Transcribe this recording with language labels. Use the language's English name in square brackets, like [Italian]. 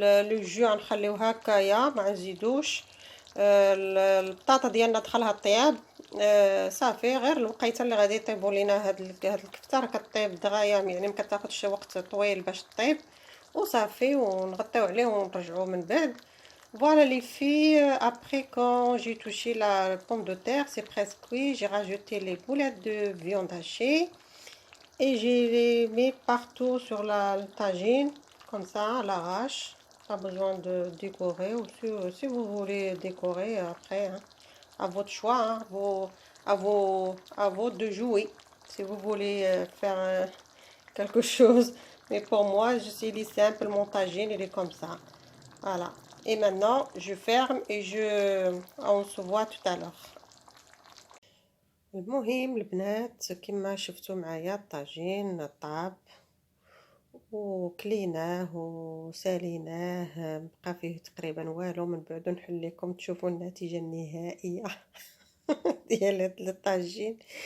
[Arabic] لو جو غنخليوه هكايا ما نزيدوش. البطاطا ديالنا دخلها الطياب. صافي غير الوقيته اللي غادي يطيبوا لينا هاد الكفته راه كطيب دغيا، يعني ما كتاخذش وقت طويل باش طيب وصافي، ونغطيو عليه ونرجعوه من بعد. [French] Voilà les filles, après quand j'ai touché la pomme de terre, c'est presque cuit, j'ai rajouté les boulettes de viande hachée et j'ai les mis partout sur le tagine, comme ça à l'arrache. Pas besoin de décorer, ou si vous voulez décorer après, hein, à votre choix, hein, à vous de jouer, si vous voulez faire quelque chose. Mais pour moi, il est simple, mon tagine, il est comme ça. Voilà. Et maintenant, je ferme et on se voit tout à l'heure. [Arabic] المهم البنات كما شفتوا معايا الطاجين طاب وكليناه وساليناه، بقى فيه تقريبا والو. من بعد نحل لكم تشوفوا النتيجه النهائيه ديال الطاجين.